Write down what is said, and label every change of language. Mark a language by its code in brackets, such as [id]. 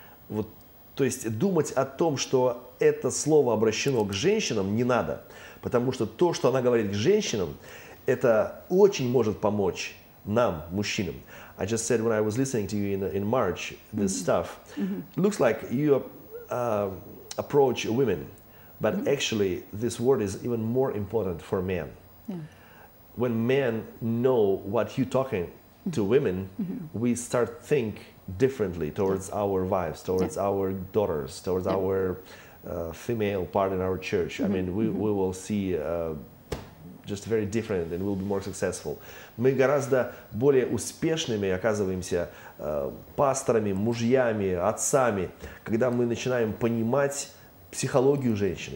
[ru] Вот, то есть думать о том, что это слово обращено к женщинам, не надо. Потому что то, что она говорит к женщинам, это очень может помочь нам, мужчинам. [en] I just said when I was listening to you in March, this stuff, looks like you approach women. But actually, this word is even more important for men. Yeah. When men know what you're talking to women, we start think differently towards our wives, towards our daughters, towards our female part in our church. I mean, we will see just very different and we'll be more successful. [ru] Мы гораздо более успешными оказываемся пасторами, мужьями, отцами, когда мы начинаем понимать психологию женщины.